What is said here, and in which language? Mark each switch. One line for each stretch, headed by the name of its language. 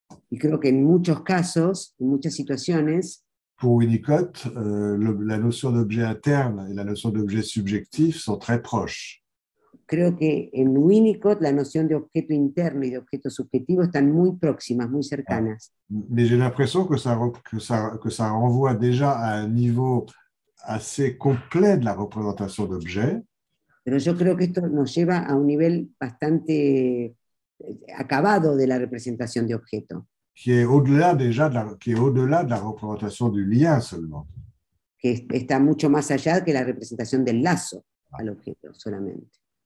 Spanish: Y creo que en muchos casos, en muchas situaciones,
French: pour Winnicott, la notion d'objet interne et la notion d'objet subjectif sont très proches.
Spanish: creo que en Winnicott la noción de objeto interno y de objeto subjetivo están muy próximas, muy cercanas.
French: Mais j'ai l'impression que ça renvoie déjà à un niveau assez complet de la représentation d'objets,
Spanish: Pero yo creo que esto nos lleva a un nivel bastante acabado de la representación de objeto,
French: qui est au-delà déjà qui est au-delà de la représentation du lien seulement.
Spanish: que está mucho más allá que la representación del lazo al objeto solamente.